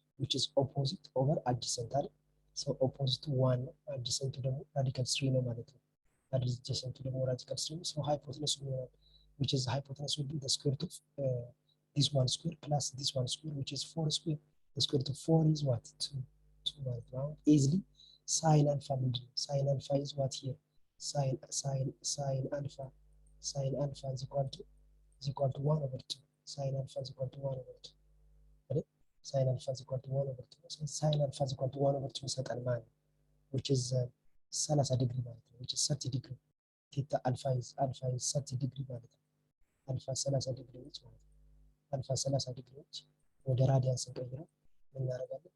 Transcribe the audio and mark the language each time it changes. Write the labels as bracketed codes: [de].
[en] which is opposite over adjacent [am] አይደል? [en] so opposite 1 ነው፣ adjacent [am] ደግሞ radical 3 ነው ማለት ነው። [en] adjacent ደግሞ radical 3 ነው። so hypotenuse [am] ይሆናል [en] which is hypotenuse will be the square root of this one square plus this one square which is 4 square. The square root of 4 is what? [am] 2 ማለት ነው። [en] easily sin alpha [am] ምንድን ነው? [en] sin alpha is what here? sin alpha is equal to 1 over 2. sin alpha is equal to 1 over 2. right? sin alpha is equal to 1 over 2. So sin alpha is equal to 1 over 2 [am] ይሰጣል ማለት ነው [en] which is 30 ዲግሪ ማለት ነው which is 30 ዲግሪ theta alpha is 30 ዲግሪ ማለት ነው። alpha 30 ዲግሪ ነች ማለት ነው። [am] alpha 30 ዲግሪ ነች። ወደ ራዲያን ስንቀይረው ምን እናደርጋለን?